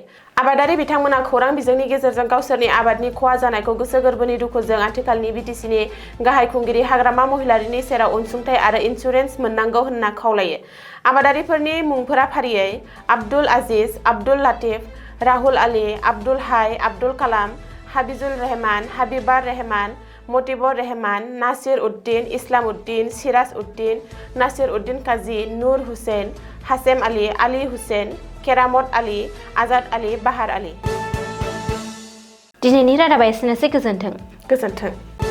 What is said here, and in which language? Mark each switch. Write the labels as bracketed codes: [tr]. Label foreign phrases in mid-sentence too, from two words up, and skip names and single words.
[brx] आबादारि बिथांमोना खौरां बिजोंनि गेजेरजों गावसोरनि आबादनि खहा जानायखौ गोसो गोरबोनि दुखुजों आथिखालनि BTCनि गाहाय खुंगिरि हाग्रामा महिलारिनि सेराव अनसुंथाइ आरो इन्सुरेन्स मोननांगौ होनना खावलायो। आबादारिफोरनि मुंफोरा फारियै आब्दुल आजिज, आब्दुल लातिफ, राहुल आली, आब्दुल हाय, आब्दुल कालाम, हाबिजुल रहमान, हाबिबार रहमान, मतिबर रहमान, नासिर उद्दीन, इस्लाम उद्दीन, सिराज उद्दीन, नासिर उद्दीन काजी, नूर हुसैन, हासेम आली, आली हुसैन, केरामत आली, आजाद आली, बाहार आली। दिनैनि रादाबा एसेनोसै। गोजोन्थों। गोजोन्थों।